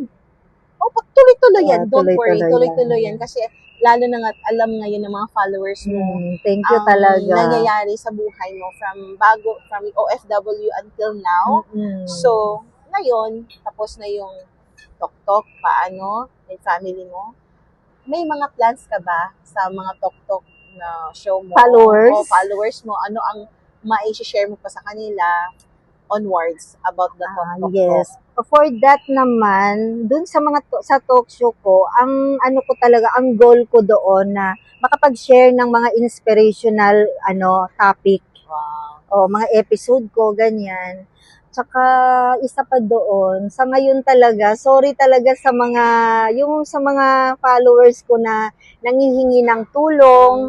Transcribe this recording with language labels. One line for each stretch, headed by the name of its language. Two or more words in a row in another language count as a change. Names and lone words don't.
Filipino: Oh, tuloy-tuloy yan.
English: Yeah, Don't worry.
Filipino: tuloy-tuloy Tuloy-tuloy yan. yan. Kasi lalo na nga alam ngayon ng mga followers mo
English: thank you
Filipino: ang talaga. nangyayari sa buhay mo
English: from OFW until now.
Filipino: So, ngayon, tapos na yung tok-tok, paano, may family mo. May mga plans ka ba sa mga tok-tok na show mo? Followers? O followers mo, ano ang ma-share mo pa sa kanila
English: onwards about the
Filipino: tok-tok?
English: Yes. For that
Filipino: naman, dun sa sa talk show ko, ang ang goal ko doon na makapag-share ng mga inspirational topic
English: Wow.
Filipino: o mga episode ko, ganyan. Tsaka isa pa doon, sa ngayon talaga, sorry talaga sa mga followers ko na nanghihingi ng tulong.